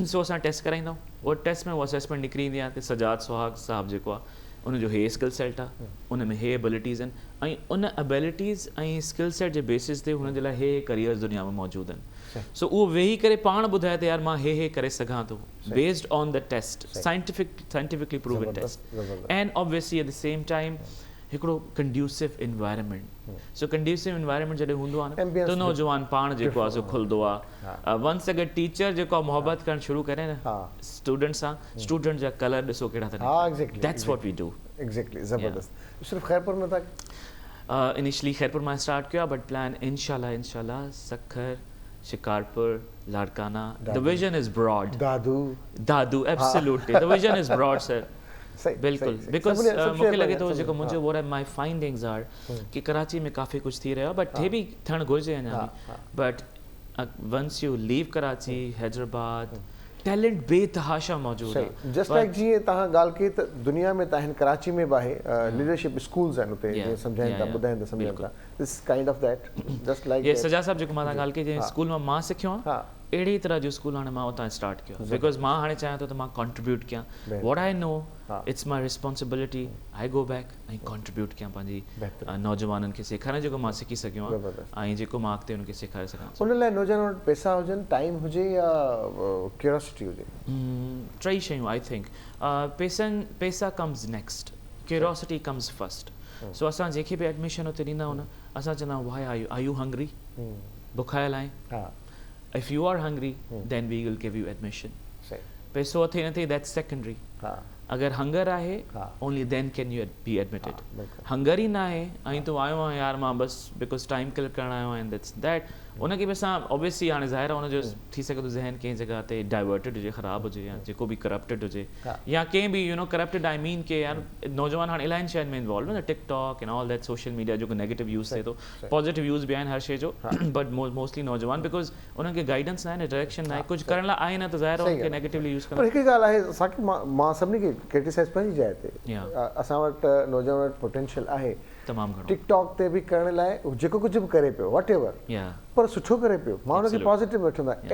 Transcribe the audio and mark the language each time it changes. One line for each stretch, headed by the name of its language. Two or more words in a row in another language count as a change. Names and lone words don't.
Sindhi: सो असां टेस्ट कराईंदा आहियूं. उहो टेस्ट में उहा असेसमेंट निकिरी ईंदी आहे त सजाद सुहाग साहिबु जेको आहे उनजो हे
English: skill set
Sindhi: आहे, उन में हे एबिलिटीज़ आहिनि ऐं उन एबिलिटीज़ ऐं
English: skill set
Sindhi: जे बेसिस ते हुन जे लाइ हे करियर्स दुनिया में मौजूदु आहिनि. सो उहो वेही करे पाण ॿुधाए त यार मां हे करे सघां थो
English: based on the test, scientifically proven test. and obviously at the same time हिकिड़ो conducive environment.
Sindhi: सो
English: conducive environment
Sindhi: जॾहिं हूंदो आहे न त नौजवान पाण जेको आहे सो खुलंदो आहे. वंस अगरि टीचर जेको आहे मोहबत करणु शुरू करे न स्टूडेंट सां, स्टूडेंट जा कलर ॾिसो कहिड़ा था.
English: that's what we do.
Sindhi: एग्जैक्टली ज़बरदस्त. सिर्फ़ु खैरपुर में था इनिशियली खैरपुर मां स्टार्ट किया
English: but plan
Sindhi: इंशाल्लाह सखर, शिकारपुर, लाड़काना.
English: the vision is broad. Dadu absolutely the vision is broad sir.
Sindhi: बिल्कुल बिकॉज मूंखे लॻे थो जेको मुंहिंजो
English: what my findings are
Sindhi: कि कराची में काफ़ी कुझु थी रहियो आहे बट हे बि थियणु घुरिजे अञा बि.
English: but once you leave Karachi, Hyderabad,
Sindhi: टैलेंट बेतहाशा मौजूदु आहे.
English: just like
Sindhi: जीअं तव्हां ॻाल्हि कई त दुनिया में तव्हां कराची में बि आहे
English: leadership schools
Sindhi: आहिनि हुते जीअं सम्झाइनि था ॿुधाइनि था सम्झनि था.
English: this kind of that just like
Sindhi: सजा साहिबु जेको मां तव्हां ॻाल्हि कई जीअं स्कूल मां सिखियो आहे अहिड़ी तरह जो स्कूल हाणे मां उतां स्टार्ट कयो बिकॉज मां हाणे चाहियां थो त मां कॉन्ट्रीब्यूट कयां.
English: what I know it's my responsibility. I go back
Sindhi: ऐं कॉन्ट्रीब्यूट कयां पंहिंजी नौजवाननि खे सेखारणु जेको मां सिखी सघियो आहियां ऐं जेको मां अॻिते उनखे सेखारे सघां. उन लाइ नौजवान वटि पैसा हुजनि, टाइम हुजे या क्यूरियोसिटी हुजे. टई शयूं
English: I think. पैसा comes next, curiosity comes first.
Sindhi: सो असां जेके बि एडमिशन हुते ॾींदा आहियूं न असां चवंदा आहियूं
English: why are you hungry,
Sindhi: बुखायल आहीं.
English: If you are hungry, then we will give you admission.
Sindhi: पैसो अथे न थिए
English: that's secondary.
Sindhi: अगरि हंगर आहे
English: only then can you be admitted.
Sindhi: हंगर ई न आहे ऐं तूं आयो आहे यार मां बसि बिकॉज
English: time kill
Sindhi: करणु आयो आहियां
English: that's that.
Sindhi: उनखे बि असां ऑब्वियसली हाणे ज़ाहिर आहे हुनजो थी सघे थो ज़हन कंहिं जॻह ते डाइवर्टेड हुजे, ख़राबु हुजे या जेको बि करप्टेड हुजे या कंहिं बि करप्टेड
English: I mean
Sindhi: के यार नौजवान हाणे इलाही शयुनि में इन्वॉल्व न टिकटॉक
English: and all that social media
Sindhi: जेको
English: negative use
Sindhi: थिए थो.
English: positive use
Sindhi: बि आहिनि हर शइ जो
English: but mostly
Sindhi: नौजवान बिकॉज उन्हनि खे गाइडेंस न आहे न, डायरेक्शन न आहे, कुझु करण लाइ आहे न त ज़ाहिर आहे उनखे नेगेटिवली यूज़ कंदा. हिकु ॻाल्हि आहे असांखे मां सभिनी खे क्रिटिसाइज़ पंहिंजी जाइ ते असां वटि नौजवान वटि पोटेंशियल आहे तमामु घणो. टिकटॉक ते बि करण लाइ जेको कुझु बि करे पियो वट एवर पर सुठो करे पियो मां हुनखे पॉज़िटिव वठंदो आहियां.